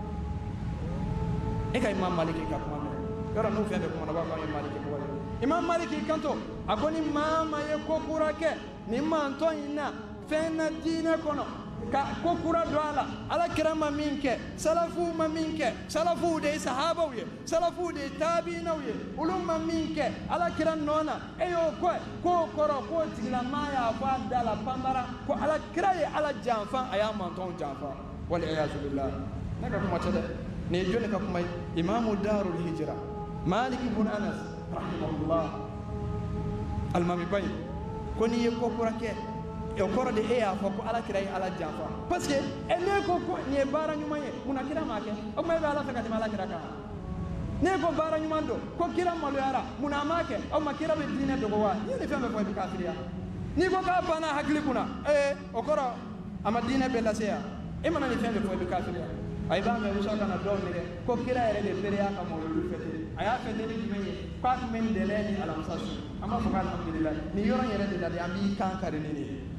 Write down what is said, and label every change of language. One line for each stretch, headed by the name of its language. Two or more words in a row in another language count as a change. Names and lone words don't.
Bambara: e ka imam maliki ka kuma mɛn yɔrɔ n'u fɛn bɛɛ kuma na b'a fɔ an ye maliki mɔgɔ ye imam maliki kanto a ko ni maa ma ye ko kura kɛ nin maantɔ in na fɛn na diinɛ kɔnɔ ka ko kura don a la ala kira ma min kɛ salafuw ma min kɛ salafuw de ye sahabaw ye salafuw de ye taabinaw ye olu ma min kɛ ala kira nɔ na e y'o kɔ k'o kɔrɔ k'o tigilamaa y'a fɔ a da la panbara ko ala kira ye ala janfa a y'a mantɔnw janfa
Arabic: والعياذ بالله
Bambara: ne ka kuma tɛ dɛ nin ye jɔnni ka kuma ye imamu darul hijra malik ibn anas rahimahullah alimami ba ye ko n'i ye ko kura kɛ o kɔrɔ de e y'a fɔ ko ala kira ye ala janfa
French: parce que
Bambara: ne ko ko nin ye baara ɲuman ye munna kira m'a kɛ o tuma e bɛ ala fɛ ka tɛmɛ ala kira kan ne ko baara ɲuman don ko kira maloyara munna a m'a kɛ o tuma kira bɛ diinɛ dogo wa n'i ye nin fɛn bɛɛ fɔ i bɛ kafiriya n'i ko k'a banna hakili kunna o kɔrɔ a ma diinɛ bɛɛ lase yan e mana nin fɛn bɛɛ fɔ i bɛ kafiriya a b'a mɛn muso kana dɔw nɛgɛ ko kira yɛrɛ de feereya ka mawuludu fɛte a y'a fɛte ni jumɛn ye k'a tun bɛ nin dɛlɛ ni alamisa su an b'a fɔ ko alhamdulilayi nin yɔrɔ yɛrɛ de la de an b'i kan kari ni nin ye